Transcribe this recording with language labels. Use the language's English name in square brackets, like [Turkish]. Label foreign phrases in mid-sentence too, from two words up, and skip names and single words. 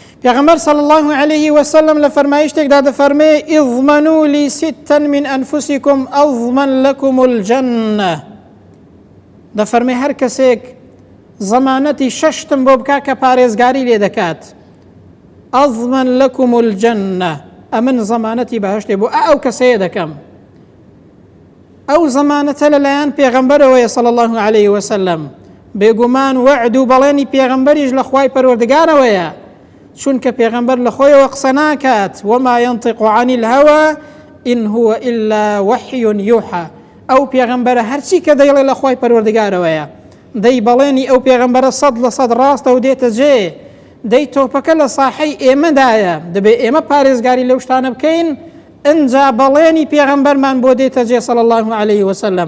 [Central Kurdish] پیغمبر [Arabic] صلی الله علیه و سلم [Central Kurdish] لفرمایشتێکدا دەفەرمێ [Arabic] اضمنوا لي ستا من أنفسكم أضمن لكم الجنة. [Central Kurdish] دەفەرمێ هەر کەسێک زەمانەتی شەشتم بۆ بکات کە پارێزگاری لێ دەکات، [Arabic] أضمن لكم الجنة، [Central Kurdish] ئەمن زەمانەتی بەهەشتێ بۆ ئەو کەسەیە دەکەم. ئەو زەمانەتە لەلایەن پێغەمبەرەوەیە [Arabic] صلی الله عليه وسلم، [Central Kurdish] بێگومان وعد و بەڵێنی پێغەمبەریش لە خوای پەروەردگارەوەیە، چونکە پێغەمبەر لە خۆیەوە قسە ناکات، [Arabic] وما ينطق عن الهوى إن هو إلا وحي يوحى. [Central Kurdish] ئەو پێغەمبەرە هەرچی کە دەیڵێ لە خوای پەروەردگارەوەیە، دەی بەڵێنی ئەو پێغەمبەرە 100% ڕاستە و دێتە جێ، دەی تۆپەکە لە ساحەی ئێمەدایە، دەبێ ئێمە پارێزگاری لەو شتانە بکەین، ئەنجا بەڵێنی پێغەمبەرمان بۆ دێتە جێ [Arabic] صلی الله عليه وسلم.